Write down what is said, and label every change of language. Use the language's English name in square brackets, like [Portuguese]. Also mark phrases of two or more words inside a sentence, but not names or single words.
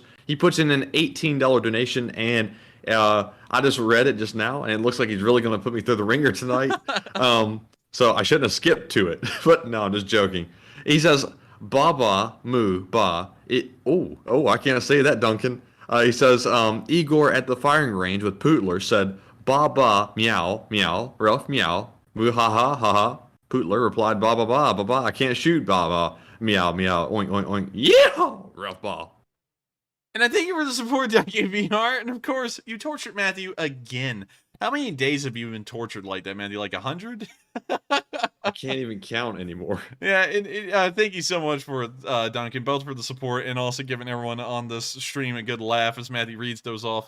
[English] He puts in an $18 donation, and I just read it just now, and it looks like he's really going to put me through the ringer tonight. So I shouldn't have skipped to it, but no, I'm just joking. He says, Baba Mu Ba. I can't say that, Duncan. He says, Igor at the firing range with Putler said, Baba meow meow, Ralph meow, moo ha ha ha ha. Putler replied, ba ba ba ba ba. I can't shoot, Baba meow meow, oink oink oink. Yeah, Ralph ba. And I thank you for the support, WVR. And of course, you tortured Matthew again. How many days have you been tortured like that, Matthew? Like 100? I can't even count anymore. Yeah, thank you so much for Duncan, both for the support and also giving everyone on this stream a good laugh as Matthew reads those off.